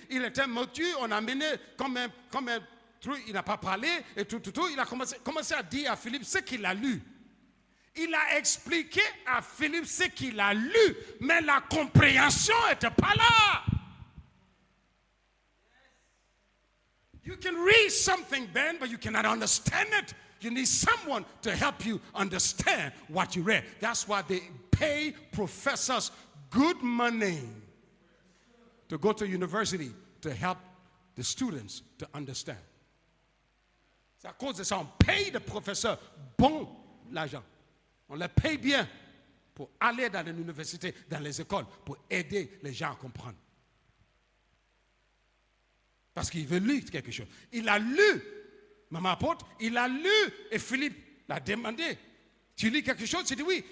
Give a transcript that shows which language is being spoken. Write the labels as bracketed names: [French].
[French] Il était mortu, on a mené comme un truc, il n'a pas parlé. Et tout. Il a commencé à dire à Philippe ce qu'il a lu. Il a expliqué à Philippe ce qu'il a lu, mais la compréhension n'était pas là. [English] You can read something, Ben, but you cannot understand it. You need someone to help you understand what you read. That's why they pay professors good money to go to university to help the students to understand. [French] C'est à cause de ça, on paye des professeurs bon l'argent. On les paye bien pour aller dans l'université, dans les écoles, pour aider les gens à comprendre. Parce qu'il veut lire quelque chose. Il a lu, maman apôtre, il a lu et Philippe l'a demandé. Tu lis quelque chose? Il dit oui.